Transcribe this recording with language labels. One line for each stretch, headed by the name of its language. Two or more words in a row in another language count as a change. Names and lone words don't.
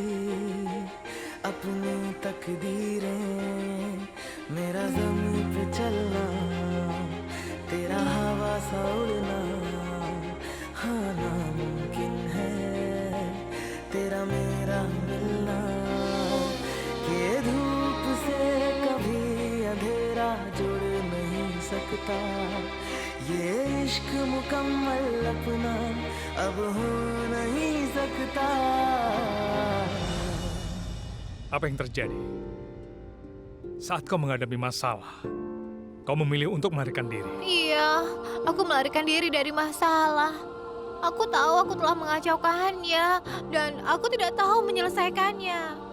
Hindi: अपनी तकदीरें मेरा ज़मीन पे चलना तेरा हवा सा उड़ना हाँ नामुमकिन है तेरा मेरा मिलना कि धूप से कभी अंधेरा जुड़ नहीं सकता ये इश्क मुकम्मल अपना अब हो नहीं सकता.
Indonesian: Apa yang terjadi? Saat kau menghadapi masalah, kau memilih untuk melarikan diri. Iya, aku melarikan diri dari masalah. Aku tahu aku telah mengacaukannya dan aku tidak tahu menyelesaikannya.